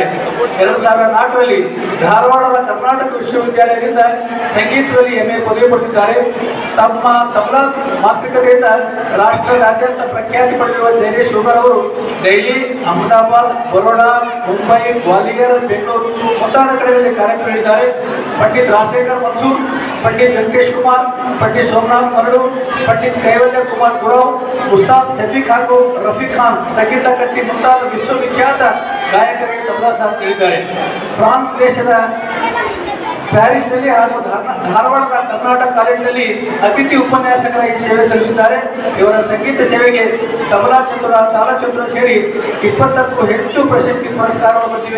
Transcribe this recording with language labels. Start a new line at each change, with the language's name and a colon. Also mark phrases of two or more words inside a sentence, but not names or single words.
Kannada: 2004ರಲ್ಲಿ ಧಾರವಾಡದ ಕರ್ನಾಟಕ ವಿಶ್ವವಿದ್ಯಾಲಯದಿಂದ ಸಂಗೀತದಲ್ಲಿ MA ಪದವಿ ಪಡೆದಿದ್ದಾರೆ. ತಮ್ಮ ತಬಲಾ ಮಾತೃಕತೆಯಿಂದ ರಾಷ್ಟ್ರದಾದ್ಯಂತ ಪ್ರಖ್ಯಾತಿ ಪಡೆದಿರುವ ಜಡೇಶ್ ಹುಗಾರ್ ಅವರು ದೆಹಲಿ, ಅಹಮದಾಬಾದ್, ಬರೋಡಾ, ಮುಂಬೈ, ಗ್ವಾಲಿಯರ್, ಬೆಂಗಳೂರು ಮುಂತಾದ ಕಡೆಗಳಲ್ಲಿ ಕಾರ್ಯಕ್ರಮಿಸಿದ್ದಾರೆ. ಪಂಡಿತ್ ರಾಜಶೇಖರ್ ಮನ್ಸೂರ್, पंडित वेंकटेश कुमार, पंडित सोमनाथ मरडू, पंडित कैवल्य कुमार गुरव, उस्ताद शफीक ಹಾಗೂ ರಫೀಕ್ ಖಾನ್ ಸಂಗೀತ ಕಟ್ಟಿ ಮುಂತಾದ ವಿಶ್ವವಿಖ್ಯಾತ ಗಾಯಕರಿಗೆ ತಬಲಾ ಸಾಥ್ ನೀಡಿದ್ದಾರೆ. ಫ್ರಾನ್ಸ್ ದೇಶದ ಪ್ಯಾರಿಸ್ನಲ್ಲಿ ಹಾಗೂ ಧಾರವಾಡದ ಕರ್ನಾಟಕ ಕಾಲೇಜಿನಲ್ಲಿ ಅತಿಥಿ ಉಪನ್ಯಾಸಕರಾಗಿ ಸೇವೆ ಸಲ್ಲಿಸಿದ್ದಾರೆ. ಇವರ ಸಂಗೀತ ಸೇವೆಗೆ ತಬಲಾ ಚತುರ, ತಾಲಚತುರ ಸೇರಿ 20ಕ್ಕೂ ಹೆಚ್ಚು ಪ್ರಶಸ್ತಿ ಪುರಸ್ಕಾರಗಳು ಬಂದಿವೆ.